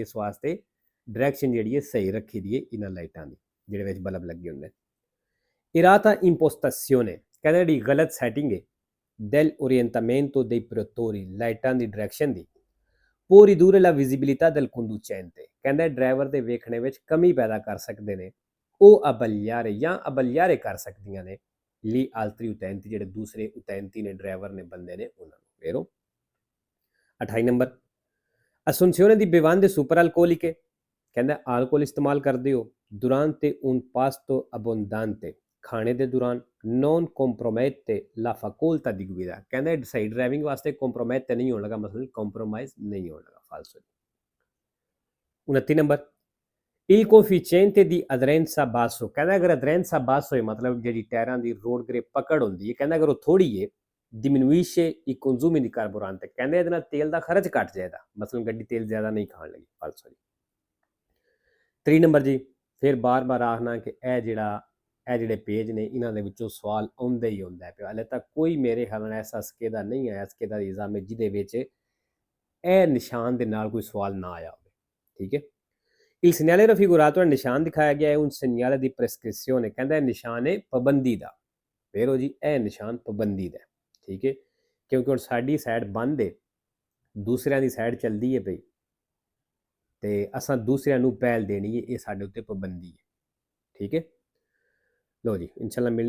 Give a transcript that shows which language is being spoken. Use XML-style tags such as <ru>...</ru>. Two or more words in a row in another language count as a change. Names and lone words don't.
<pa>ਇਸ ਵਾਸਤੇ ਡਾਇਰੈਕਸ਼ਨ ਜਿਹੜੀ ਹੈ ਸਹੀ ਰੱਖੀ ਦੀ ਹੈ ਇਹਨਾਂ ਲਾਈਟਾਂ ਦੀ ਜਿਹੜੇ ਵਿੱਚ ਬਲਬ ਲੱਗੇ ਹੁੰਦੇ।</pa> <it>errata impostazione,</it> <pa>ਕਹਿੰਦੇ ਜਿਹੜੀ ਗਲਤ ਸੈਟਿੰਗ ਹੈ</pa> <it>del orientamento dei protettori,</it> <pa>ਲਾਈਟਾਂ ਦੀ ਡਾਇਰੈਕਸ਼ਨ ਦੀ,</pa> <it>può ridurre la visibilità del conducente,</it> <pa>ਕਹਿੰਦੇ ਡਰਾਈਵਰ ਦੇ ਵੇਖਣੇ ਵਿੱਚ ਕਮੀ ਪੈਦਾ ਕਰ ਸਕਦੇ ਨੇ, ਉਹ ਅਬਲਿਆਰੇ ਜਾਂ ਅਬਲਿਆਰੇ ਕਰ ਸਕਦੀਆਂ ਨੇ ਲਈ</pa> <it>altri utenti,</it> <pa>ਜਿਹੜੇ ਦੂਸਰੇ ਉਤੈਂਤੀ ਨੇ, ਡਰਾਈਵਰ ਨੇ, ਬੰਦੇ ਨੇ, ਉਹਨਾਂ ਨੂੰ। ਵੇਰੋ 28 ਨੰਬਰ,</pa> <it>assunzione di bevande superalcoliche,</it> <pa>ਕਹਿੰਦਾ ਆਲਕੋਹਲ ਇਸਤੇਮਾਲ ਕਰਦੇ ਹੋ</pa> <it>durante un pasto abbondante,</it> <pa>ਖਾਣੇ ਦੇ ਦੌਰਾਨ,</pa> <it>non compromette la facoltà di guida,</it> <pa>ਕਹਿੰਦਾ ਸਹੀ ਡਰਾਈਵਿੰਗ ਵਾਸਤੇ ਕੰਪਰੋਮਾਈਜ਼ ਨਹੀਂ ਹੋਣ ਲੱਗਾ, ਮਤਲਬ ਕੰਪਰੋਮਾਈਜ਼ ਨਹੀਂ ਹੋਣ ਲੱਗਾ ਫਾਲਸੋ। 29 ਨੰਬਰ,</pa> <it>Il coefficiente di aderenza basso,</it> <pa>ਕਹਿੰਦਾ ਅਗਰ</pa> <it>aderenza basso</it> <pa>ਹੈ ਮਤਲਬ ਜਿਹੜੀ ਟਾਇਰਾਂ ਦੀ ਰੋਡ ਗ੍ਰਿਪ ਪਕੜ ਹੁੰਦੀ ਹੈ, ਕਹਿੰਦਾ ਅਗਰ ਉਹ ਥੋੜੀ ਹੈ</pa> <it>diminuisce i consumi di carburante,</it> <pa>ਕਹਿੰਦੇ ਇਹਦੇ ਨਾਲ ਤੇਲ ਦਾ ਖਰਚ ਘਟ ਜਾਏਗਾ, ਮਤਲਬ ਗੱਡੀ ਤੇਲ ਜ਼ਿਆਦਾ ਨਹੀਂ ਖਾਣ ਲੱਗੀ। ਫਾਲਸੋ ਜੀ 3 ਨੰਬਰ ਜੀ, ਫਿਰ ਬਾਰ-ਬਾਰ ਆਖਣਾ ਕਿ ਇਹ ਜਿਹੜੇ ਪੇਜ ਨੇ ਇਹਨਾਂ ਦੇ ਵਿੱਚੋਂ ਸਵਾਲ ਆਉਂਦਾ ਹੀ ਆਉਂਦਾ ਪਿਆ। ਹਾਲੇ ਤੱਕ ਕੋਈ ਮੇਰੇ ਖਿਆਲ ਨਾਲ ਐਸਾ ਸਕੇਦਾ ਨਹੀਂ ਆਇਆ, ਸਕੇਦਾ ਦੀ ਐਗਜ਼ਾਮ ਜਿਹਦੇ ਵਿੱਚ ਇਹ ਨਿਸ਼ਾਨ ਦੇ ਨਾਲ ਕੋਈ ਸਵਾਲ ਨਾ ਆਇਆ ਹੋਵੇ। ਠੀਕ ਹੈ,</pa> <it>il segnale raffigurato nel</it> <pa>ਨਿਸ਼ਾਨ ਦਿਖਾਇਆ ਗਿਆ ਹੈ</pa> <it>un segnale di prescrizione,</it> <pa>ਕਹਿੰਦਾ ਇਹ ਨਿਸ਼ਾਨ ਹੈ ਪਾਬੰਦੀ ਦਾ। ਫਿਰ ਉਹ ਜੀ ਇਹ ਨਿਸ਼ਾਨ ਪਾਬੰਦੀ ਦਾ। ਠੀਕ ਹੈ, ਕਿਉਂਕਿ ਹੁਣ ਸਾਡੀ ਸਾਈਡ ਬੰਦ ਹੈ, ਦੂਸਰਿਆਂ ਦੀ ਸਾਈਡ ਚੱਲਦੀ ਹੈ ਪਈ, ਤੇ ਅਸਾਂ ਦੂਸਰਿਆਂ ਨੂੰ ਪਹਿਲ ਦੇਣੀ ਹੈ, ਇਹ ਸਾਡੇ ਉੱਤੇ ਪਾਬੰਦੀ ਹੈ। ਠੀਕ ਹੈ, ਲਓ ਜੀ, ਇਨਸ਼ਾਅੱਲਾ ਮਿਲਦੇ ਹਾਂ ਨੈਕਸਟ ਵੀਡੀਓ ਤੇ।</pa>